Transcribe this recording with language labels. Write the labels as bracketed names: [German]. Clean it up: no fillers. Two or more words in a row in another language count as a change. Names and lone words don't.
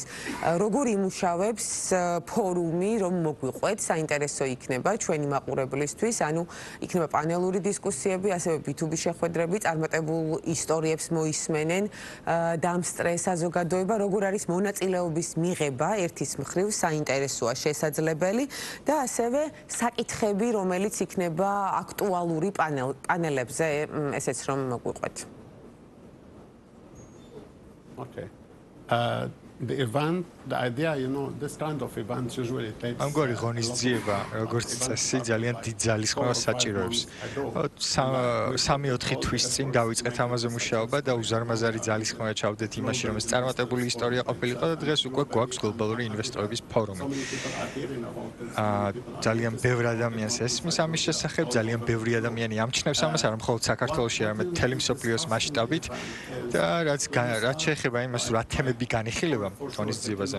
[Georgian] როგორ იმუშავებს ფორუმი, რომ მოგვიყვეთ, საინტერესო იქნება ჩვენი მაყურებლისთვის, ანუ იქნება პანელური დისკუსიები, ასევე B2B შეხვედრები, წარმატებულ ისტორიებს მოისმენენ და ამ საზოგადოება, როგორ არის მონაწილეობის მიღება ერთის მხრივ საინტერესოა, შესაძლებელი და ასევე საკითხები, რომელიც იქნება აქტუალური პანელებზე, ესეც რომ მოგვიყვეთ. [English] Okay. The event, the idea, this kind of events usually takes. [Georgian] ამგვარი ღონისძიება, როგორც წესი, ძალიან დიდ ძალისხმევას საჭიროებს. 3-4 თვის წინ დავიწყეთ ამაზე მუშაობა და უზარმაზარი ძალისხმევა ჩავდეთ იმაში, რომ ეს წარმატებული ისტორია ყოფილიყო და დღეს უკვე გვაქვს გლობალური ინვესტორების ფორუმი. ძალიან ბევრი ადამიანს ესმის ამის შესახებ, ძალიან ბევრი ადამიანი ამჩნევს ამას, არა მხოლოდ საქართველოში, არამედ მთელი მსოფლიოს მასშტაბით და რაც შეეხება იმას, რა თემები განიხილება ღონისძიებაზე.